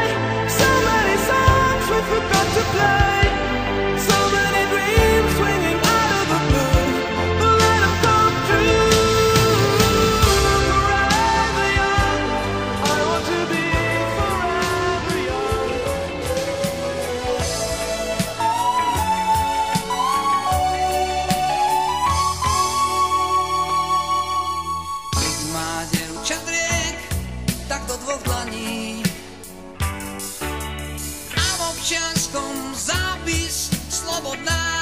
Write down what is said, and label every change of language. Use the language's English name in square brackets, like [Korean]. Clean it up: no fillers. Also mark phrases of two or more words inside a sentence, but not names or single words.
[English] So many songs we forgot to play. So many dreams swinging out of the blue. But let them come true. Forever young, I want to be forever young. [Slovak] Keď má dievča driek, tak do dvoch dlaní. A v občianskom zápis slobodná.